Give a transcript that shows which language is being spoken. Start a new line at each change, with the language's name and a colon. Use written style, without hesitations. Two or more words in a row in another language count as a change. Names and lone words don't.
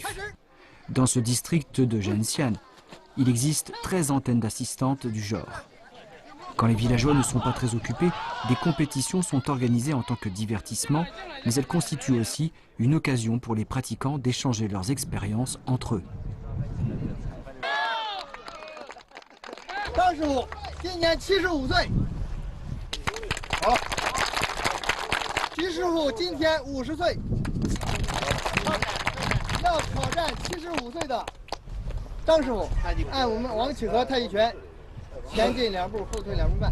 French: Dans ce district de Zhenxian, il existe 13 antennes d'assistantes du genre. Quand les villageois ne sont pas très occupés, des compétitions sont organisées en tant que divertissement, mais elles constituent aussi une occasion pour les pratiquants d'échanger leurs expériences entre eux.
Chinese: 张师傅今年75岁，好，徐师傅今天50岁，要挑战75岁的张师傅，按我们王启和太极拳，前进2步，后退2步半。